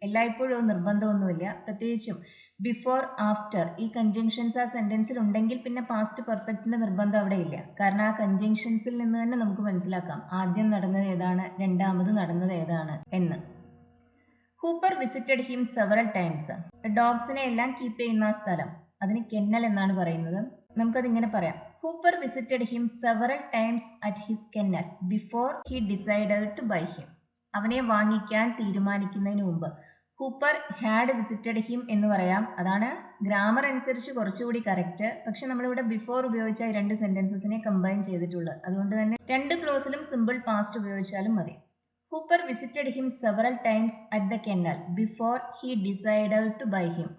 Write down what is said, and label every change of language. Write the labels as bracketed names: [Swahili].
[Malayalam] എല്ലായ്പ്പോഴും നിർബന്ധമൊന്നുമില്ല. പ്രത്യേകിച്ചും ബിഫോർ, ആഫ്റ്റർ ഈ കൺജങ്ഷൻസ് ആ സെന്റൻസിൽ ഉണ്ടെങ്കിൽ പിന്നെ പാസ്റ്റ് പെർഫെക്റ്റിന്റെ നിർബന്ധം അവിടെ ഇല്ല. കാരണം ആ കൺജങ്ഷൻസിൽ നിന്ന് തന്നെ നമുക്ക് മനസ്സിലാക്കാം ആദ്യം നടന്നത് ഏതാണ്, രണ്ടാമത് നടന്നത് ഏതാണ് എന്ന്. [English] Hooper visited him several times. [Malayalam] ഡോഗ്സിനെ എല്ലാം കീപ്പ് ചെയ്യുന്ന സ്ഥലം, അതിന് കെന്നൽ എന്നാണ് പറയുന്നത്. നമുക്കതിങ്ങനെ പറയാം. [English] Hooper visited him several times at his kennel before he decided to buy him. [Malayalam] അവനെ വാങ്ങിക്കാൻ തീരുമാനിക്കുന്നതിന് മുമ്പ്. [English] Hooper had visited him [Malayalam] എന്ന് പറയാം. അതാണ് ഗ്രാമർ അനുസരിച്ച് കുറച്ചുകൂടി കറക്റ്റ്. പക്ഷെ നമ്മളിവിടെ ബിഫോർ ഉപയോഗിച്ച ഈ രണ്ട് സെന്റൻസസിനെ കമ്പൈൻ ചെയ്തിട്ടുള്ളത്. അതുകൊണ്ട് തന്നെ രണ്ട് ക്ലോസിലും സിമ്പിൾ പാസ്റ്റ് ഉപയോഗിച്ചാലും മതി. [English] Hooper visited him several times at the kennel before he decided to buy him.